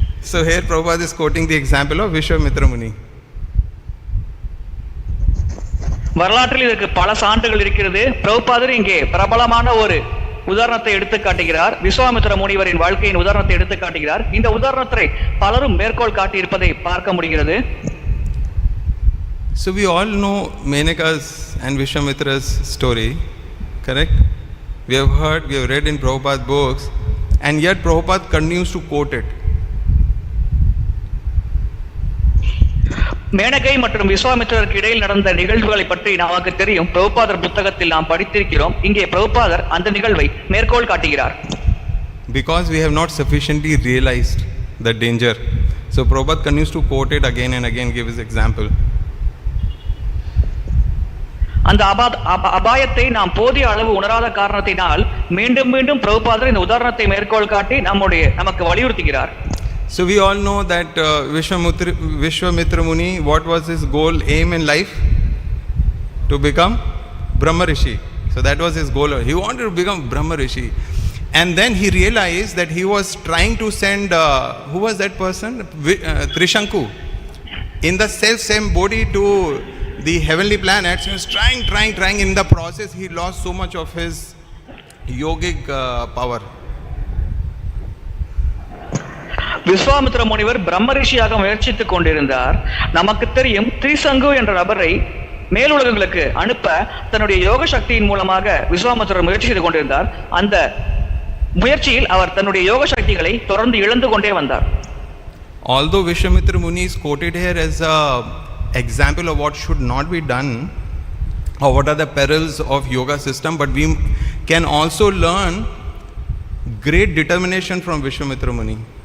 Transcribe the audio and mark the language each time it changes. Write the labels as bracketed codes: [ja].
[en] So here Prabhupada is quoting the example of Vishwamitra Muni. [ta] வரலாற்றில் இதற்கு பல சான்றுகள் இருக்கிறது. பிரபுபாதர் இங்கே பிரபலமான ஒரு உதாரணத்தை எடுத்து காட்டுகிறார். விஸ்வாமித்திர முனிவரின் வாழ்க்கையின் உதாரணத்தை எடுத்து காட்டுகிறார். இந்த உதாரணத்தை பலரும் மேற்கோள் காட்டியிருப்பதை பார்க்க முடிகிறது. [en] So we all know Menaka's and Vishwamitra's story, correct? We have heard, we have read in Prabhupada's books, and yet Prabhupada continues to quote it. [ta] Menaka மற்றும் விஸ்வாமித்திரருக்கு இடையில் நடந்த நிகழ்வுகளை பற்றி நமக்கு தெரியும். பிரபுபாதர் புத்தகத்தில் நாம் படித்திருக்கிறோம். இங்கே பிரபுபாதர் அந்த நிகழ்வை மேற்கோள் காட்டுகிறார். [en] Because we have not sufficiently realized the danger, so Prabhupada continues to quote it again and again, give his example. [ta] அந்த அபாயத்தை நாம் போதிய அளவு உணராத காரணத்தினால் மீண்டும் மீண்டும் பிரபுபாதர் இந்த உதாரணத்தை மேற்கோள் காட்டி நமக்கு வலியுறுத்துகிறார். [en] So we all know that Vishwamitra Muni, what was his goal, aim in life? To become Brahma Rishi. So that was his goal. He wanted to become Brahma Rishi. And then he realized that he was trying to send, who was that person? Trishanku. In the self-same body to the heavenly planets. He was trying. In the process, he lost so much of his yogic power. [ta] Vishwamitra முனிவர் பிரம்ம ரிஷியாக முயற்சித்துக் கொண்டிருந்தார். நமக்கு தெரியும், திரிசங்கு என்ற நபரை மேலுலகங்களுக்கு அனுப்ப தன்னுடைய யோக சக்தியின் மூலமாக விஸ்வாமித்திரர் முயற்சி செய்து கொண்டிருந்தார். அந்த முயற்சியில் அவர் தன்னுடைய யோக சக்திகளை தொடர்ந்து இழந்து கொண்டே வந்தார். [en] Although Vishwamitra Muni is quoted here as a example of what should not be done or what are the perils of yoga system, but we can also learn great determination from Vishwamitra Muni.